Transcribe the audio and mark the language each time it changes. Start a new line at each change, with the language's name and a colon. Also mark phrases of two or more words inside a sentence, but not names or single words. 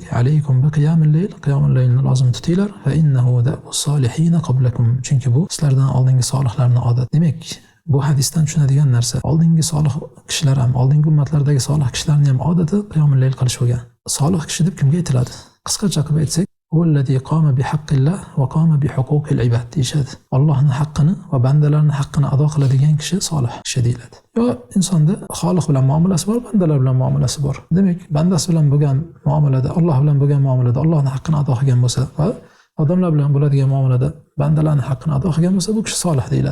Arabic: عليكم بقيام الليل,
Uzbek: qiyomul laylni lozim tutinglar,
Arabic: فإنه دأب الصالحين قبلكم.
Uzbek: Chunki bu sizlardan oldingi solihlarning odat. Demak, bu hadisdan tushunadigan narsa, oldingi solih kishilar ham, oldingi ummatlardagi solih kishilarning ham odati qiyomul layl qilish bo'lgan. Solih kishi deb kimga aytiladi? Qisqacha qilib aytsak,
Arabic: "والذي قام بحق الله وقام بحقوق العباد"
Uzbek: deyshadi. Allohning haqqini va bandalarning haqqini ado qiladigan kishi solih kishi deyiladi. Yo, insonda Xoliq bilan muomalasi bor, bandalar bilan muomalasi bor. Demak, bandasi bilan bo'lgan muomalada, Alloh bilan bo'lgan muomalada Allohning haqqini ado qilgan bo'lsa va odamlar bilan bo'ladigan muomalada bandalarning haqqini ado qilgan bo'lsa, bu kishi solih deyiladi.